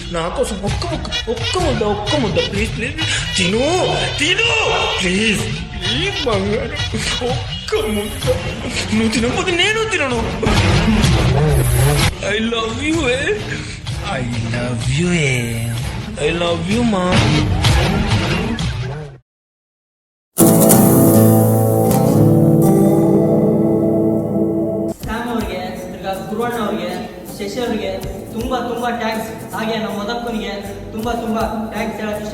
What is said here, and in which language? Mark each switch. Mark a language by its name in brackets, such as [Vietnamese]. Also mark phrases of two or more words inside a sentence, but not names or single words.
[Telugu] నా కోసం ఒక్క ముద్ద ప్లీజ్. తిను ప్లీజ్ బంగారం. ఒక్క ముద్ద. నువ్వు తినకపోతే నేను తినను. [English] I love you మా. [Kannada] ಗುರುವಣ್ಣ ಅವರಿಗೆ, ಶಶಿ ಅವರಿಗೆ ತುಂಬಾ ಟ್ಯಾಂಕ್ಸ್. ಹಾಗೆ ನಮ್ಮ ಮದಕ್ಕನಿಗೆ ತುಂಬಾ ಟ್ಯಾಂಕ್ಸ್ ಹೇಳಕ್ ಇಷ್ಟಪಡ್ತೀನಿ.